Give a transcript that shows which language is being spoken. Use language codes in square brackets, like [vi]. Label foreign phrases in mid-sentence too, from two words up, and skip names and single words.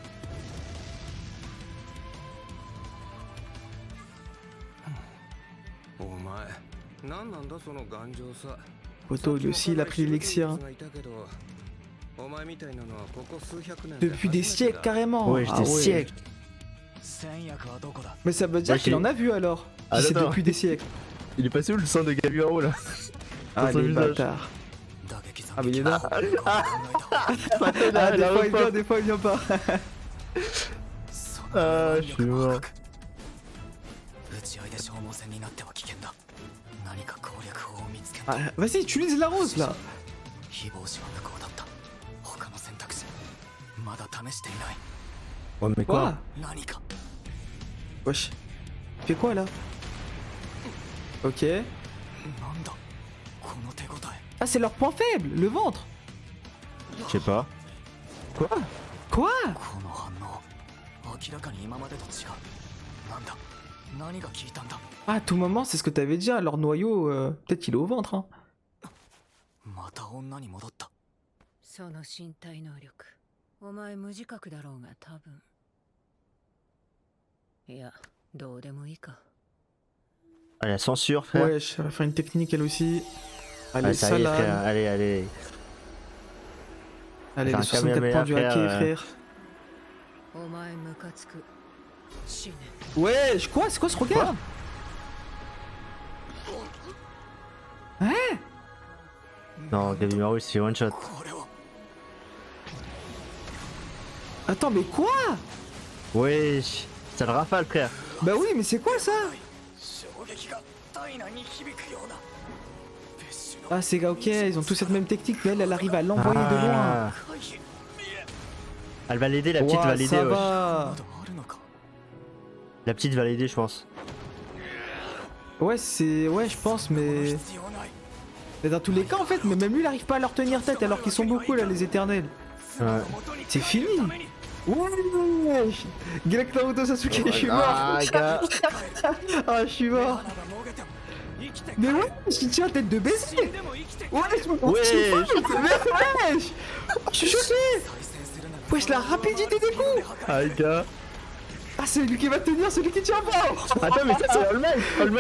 [fr] Poteau, lui aussi, il a pris l'élixir. Hein. Depuis des siècles, carrément. Ouais, Ah des siècles. [ja] 戦薬はどこだ [fr] Mais ça veut dire Ouais, qu'il c'est- en a vu alors. Ah, Si c'est non, non. depuis des siècles. Il est passé où le sang de Gabiaro là? Ah, son les visage. bâtards. [ja] 打撃斬 [fr] Ah, mais il est [ja] 撃 [fr] là. [ja] 考えた [fr] Ah, des fois il vient, des fois il vient pas. [ja] その [fr] Ah, [ja] 能 [fr] je [ja] 力 [fr] suis [ja] は [fr] mort. [ja] 高く打ち合いで消耗戦になっては危険だ何か攻略法を見つけんと [fr] Ah, vas-y, utilise la rose là. [ja] 非防止は無効だった他の選択肢まだ試していない [fr] Oh, mais Quoi? quoi? [ja] 何か [fr] Wesh. Tu fais quoi là? Ok. [ja] なんだこの手応え [fr] Ah, c'est leur point faible, le ventre. Je sais pas. Quoi? [ja] この反応明らかに今までと違うなんだ何が効いたんだ [fr] Ah, à tout moment, c'est ce que t'avais dit, hein, leur noyau, peut-être qu'il est au ventre. Hein. [ja] また女に戻ったその身体能力お前無自覚だろうが多分いやどうでもいいか [fr] Allez, la censure, frère. Wesh, elle va faire une technique elle aussi. Allez, Ah, ça y est, frère. Salam. Allez, allez. Allez, Faire les un 64 points Kamehameha, du hacké, frère. frère. [ja] お前ムカつく死ね [fr] Wesh, quoi? C'est quoi ce regard? Non, Gabimaru, il se fait [en] one shot. [ja] これは [fr] Attends, mais quoi? Wesh. Ça le rafale, frère. Bah oui, mais c'est quoi ça? [ja] 衝撃が体内に響くような別種の [fr] Ah, c'est ok, ils ont tous cette même technique, mais elle arrive à l'envoyer de loin. Ah. [ja] 回避見え [fr] Elle va l'aider, la petite Ouah, va l'aider, ça wesh. va. [ja] まだあるのか [fr] La petite va l'aider, je pense. Ouais, c'est. Ouais, je pense, [ja] この [fr] mais. [ja] 必要ない [fr] Mais dans tous les cas, en fait, mais même lui, il arrive pas à leur tenir tête alors qu'ils sont beaucoup là, les éternels. Ouais. C'est fini. Wesh. Galacta Naruto Sasuke, je suis mort. Ah, gars. Ah, je suis mort. [ja] 花がもげても生きて [fr] Mais ouais, il tient tête de baiser. [ja] 死んでも生きて [fr] Wesh, mon Wesh. petit pote, mais wesh. Je suis choqué. [ja] 再生するなら [fr] Wesh, la rapidité des coups. Ah, gars. Ah, c'est lui qui va tenir, celui qui tient pas. Attends, mais ça, c'est All Might. All Might,